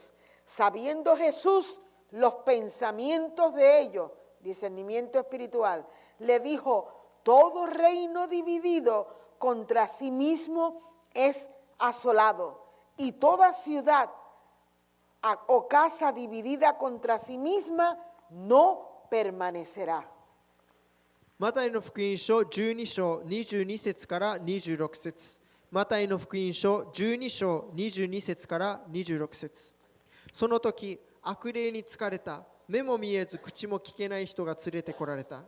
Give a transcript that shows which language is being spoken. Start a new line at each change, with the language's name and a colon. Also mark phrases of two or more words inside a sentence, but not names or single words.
Spanish: Sabiendo Jesús los pensamientos de ellos, discernimiento espiritual, le dijo, todo reino dividido contra sí mismo es asolado, y toda ciudad o casa dividida contra sí misma no permanecerá.
Japanese: マタイの福音書12章22節から26節。マタイの福音書12章22節から26節。その時、悪霊に疲れた、目も見えず口も聞けない人が連れてこられた。